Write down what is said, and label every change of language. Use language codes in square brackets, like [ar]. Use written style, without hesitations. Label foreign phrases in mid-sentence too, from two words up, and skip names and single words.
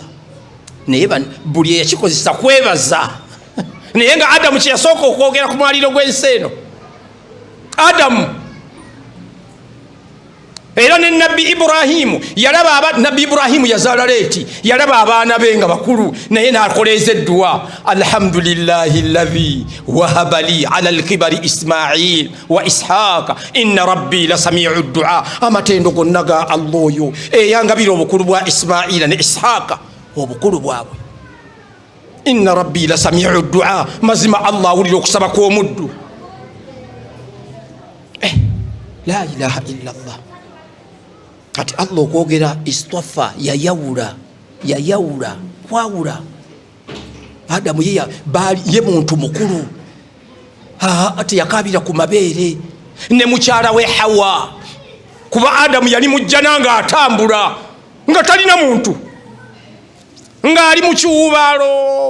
[lg] Naye buli eyakikozesa kwebaza. Naye nga Adamu kyeyasooka okwogera ku mwaliiro gw'ensi eno, Adamu. Era ne Nabbi Ibrahimu yalaba Nabbi Ibrahimu yazaala leeti, yalaba abaana be nga bakulu, naye n'akoleeza edduwa, [ar] الحمد لله الذي وهب لي على الكبر إسماعيل وإسحاق إن ربي لسميع الدعاء. [lg] Amatendo gonna ga Allah oyo eyangabira obukulu bwa Ismaila ne Ishaaka, obukulu bwabwe. [ar] إن ربي لسميع الدعاء, [lg] mazima Allah awulira okusaba kw'omuddu. [ar] لا إله إلا الله. [lg] Kati Allah okwogera istafa, yayawula kwawula. Adamu ye muntu mukulu, ate yakabira ku mabeere ne mukyala we Hawa, kuba Adamu yali mujjana nga atambula nga talina muntu, ng'ali mu kiwubaalo.